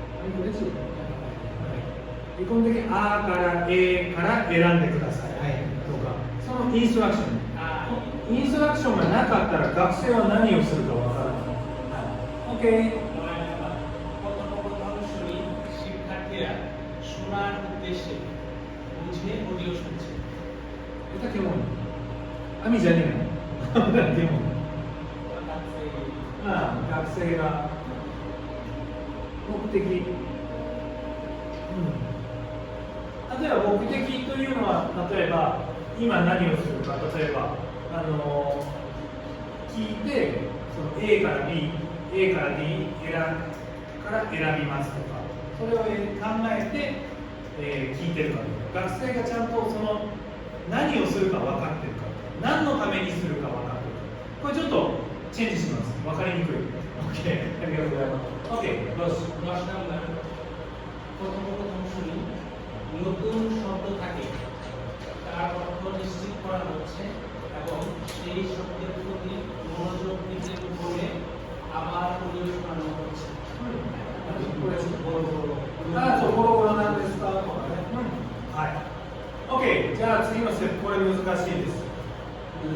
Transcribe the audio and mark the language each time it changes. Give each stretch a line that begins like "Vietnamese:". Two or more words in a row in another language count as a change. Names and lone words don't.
Japanese: 嬉しい。基本的にあから A から選んでください。はい。とか、そのインストラクション。インストラクションがなかったら学生は何をするかわからない。OK。
Bangla: শিক্ষার্থীরা শোনার উদ্দেশ্যে বুঝে অডিও শুনছে। এটা কেমন? আমি জানি না। কেমন?
Japanese: 学生が目的、例えば目的というのは、例えば今何をするか、例えば聞いてその A から B、A から D から選びますとか、それを考えて、聞いてるかどうか、学生がちゃんとその何をするか分かってるか、何のためにするか分かってるか、これちょっとチェンジします。分かりにくい。OK、ありがとうございます。OK、
Bangla: 10 নাম্বার প্রথম শুনি নতুন শব্দ থাকে তার অর্থ নিশ্চিত করা হচ্ছে এবং সেই শব্দের প্রতি মনোযোগ দিতে বলে আবার অডিও শোনানো হচ্ছে।
Japanese: これボロボロ。そうボロボロなんですかとかね。はい。OK、じゃあ次のステップ、これ難しいです。